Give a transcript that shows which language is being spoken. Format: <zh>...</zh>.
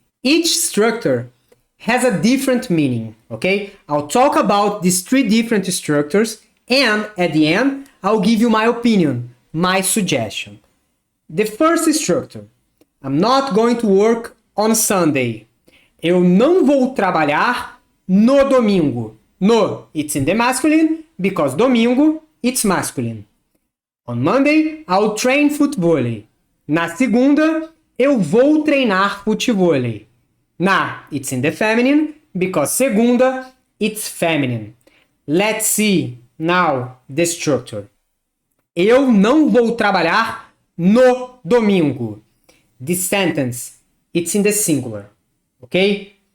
<en>Each structure has a different meaning, okay? I'll talk about these three different structures and at the end, I'll give you my opinion, my suggestion. The first structure, I'm not going to work on Sunday.</en> <pt>Eu não vou trabalhar no domingo.</pt> <en>No, it's in the masculine because domingo, it's masculine. On Monday, I'll train football.</en> <pt>Na segunda, eu vou treinar futevôlei.</pt> <en>Na, it's in the feminine because segunda, it's feminine. Let's see now the structure.</en> <pt>Eu não vou trabalhar no domingo.</pt> <en>This sentence, it's in the singular. Okay?</en>